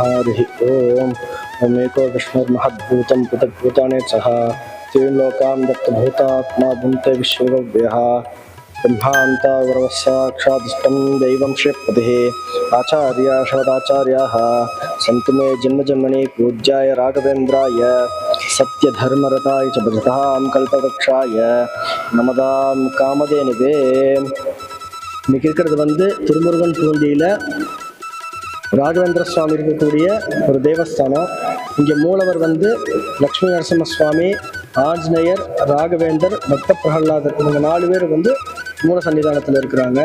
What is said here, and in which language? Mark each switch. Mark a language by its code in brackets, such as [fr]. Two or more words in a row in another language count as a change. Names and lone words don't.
[sa] हरिः ओम ओम एको विष्णुर्महद्भूतं पृथग्भूतानि सह त्रीं लोकां दत्तभूतात्मा भुङ्क्ते विश्वव्यः ब्रह्मान्ता गुरवस्साक्षादिष्टं दैवं श्रीपतिः आचार्या शवदाचार्याः सन्तु मे जन्मजन्मनि पूज्याय राघवेन्द्राय सत्यधर्मरताय च भजतां कल्पवृक्षाय नमदां कामधेनुवे. [ta] இன்னைக்கு இருக்கிறது திருமுருகன் பூண்டியில் ராகவேந்திர சுவாமி இருக்கக்கூடிய ஒரு தேவஸ்தானம். இங்கே மூலவர் லக்ஷ்மி நரசிம்ம சுவாமி, ஆஞ்சநேயர், ராகவேந்தர், பக்த பிரகலாதர், இவங்க 4 பேர் மூல சன்னிதானத்தில் இருக்கிறாங்க.